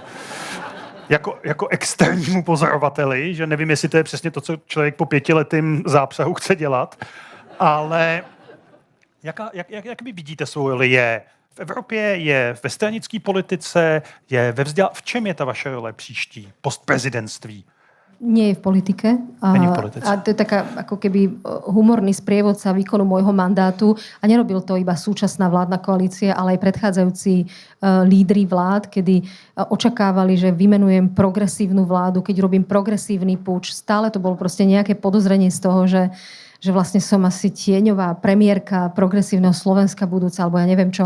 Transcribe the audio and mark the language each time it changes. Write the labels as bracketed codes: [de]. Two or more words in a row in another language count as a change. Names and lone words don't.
[cs] Jako externímu pozorovateli, že nevím, jestli to je přesně to, co člověk po 5letým zápsahu chce dělat, ale jak vy vidíte svou roli? Je v Evropě, je ve stranické politice, je ve v čem je ta vaše role příští postprezidentství? [sk] Nie je v politike. [cs] Není v politice. [sk] A to je taká ako keby humorný sprievodca výkonu môjho mandátu. A nerobil to iba súčasná vládna koalícia, ale aj predchádzajúci lídri vlád, kedy očakávali, že vymenujem progresívnu vládu, keď robím progresívny púč. Stále to bolo proste nejaké podozrenie z toho, že vlastne som asi tieňová premiérka progresívneho Slovenska budúca, alebo ja neviem čo.